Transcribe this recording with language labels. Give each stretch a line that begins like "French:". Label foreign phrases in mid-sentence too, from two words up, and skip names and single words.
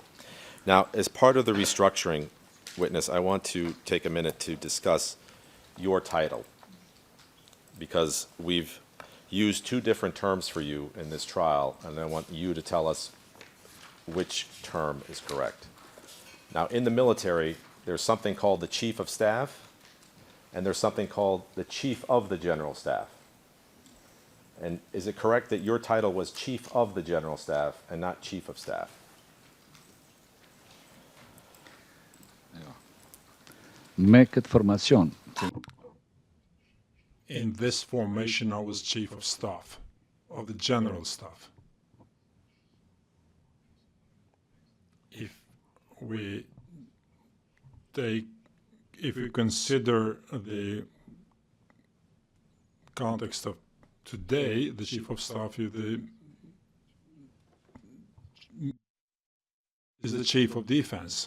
English: Now, as part of the restructuring, witness, I want to take a minute to discuss your title, because we've used two different terms for you in this trial, and I want you to tell us which term is correct. Now, in the military, there's something called the Chief of Staff, and there's something called the Chief of the General Staff. And is it correct that your title was Chief of the General Staff and not Chief of Staff?
Albanian: Me këtë formacion,
English: In this formation, I was Chief of Staff, of the General Staff. If we consider the context of today, the Chief of Staff is the Chief of Defense.